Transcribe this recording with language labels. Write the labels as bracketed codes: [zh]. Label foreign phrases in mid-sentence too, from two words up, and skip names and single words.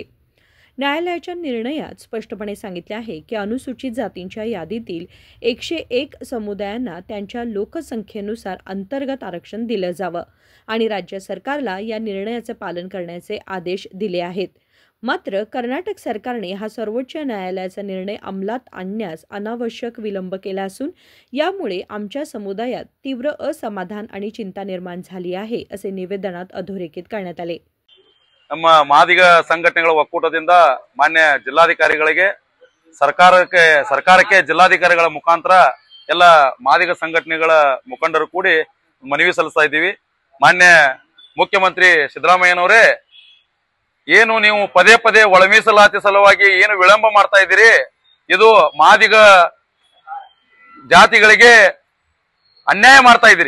[mr] न्यायालयाच्या निर्णयात स्पष्टपणे सांगितले आहे की अनुसूचित जातींच्या यादीतील 101 समुदायांना त्यांच्या लोकसंख्येनुसार अंतर्गत आरक्षण दिलं जावं आणि राज्य सरकारला या निर्णयाचे पालन करण्याचे आदेश दिले आहेत। मात्र कर्नाटक सरकारने हा सर्वोच्च न्यायालयाचा निर्णय अंमलात आणण्यास अनावश्यक विलंब केला असून यामुळे आमच्या समुदायात तीव्र असमाधान आणि चिंता निर्माण झाली आहे असे निवेदनात अधोरेखित करण्यात आले। [kn] ನಮ್ಮ ಮಾದಿಗ ಸಂಘಟನೆಗಳ ಒಕ್ಕೂಟದಿಂದ ಮಾನ್ಯ ಜಿಲ್ಲಾಧಿಕಾರಿಗಳಿಗೆ ಸರ್ಕಾರಕ್ಕೆ ಜಿಲ್ಲಾಧಿಕಾರಿಗಳ ಮುಖಾಂತರ ಎಲ್ಲ ಮಾದಿಗ ಸಂಘಟನೆಗಳ ಮುಖಂಡರು ಕೂಡಿ ಮನವಿ ಸಲ್ಲಿಸ್ತಾ ಇದ್ದೀವಿ। ಮಾನ್ಯ ಮುಖ್ಯಮಂತ್ರಿ ಸಿದ್ದರಾಮಯ್ಯನವರೇ, ಏನು ನೀವು ಪದೇ ಪದೇ ಒಳ ಮೀಸಲಾತಿ ಸಲುವಾಗಿ ಏನು ವಿಳಂಬ ಮಾಡ್ತಾ ಇದ್ದೀರಿ, ಇದು ಮಾದಿಗ ಜಾತಿಗಳಿಗೆ ಅನ್ಯಾಯ ಮಾಡ್ತಾ ಇದ್ದೀರಿ।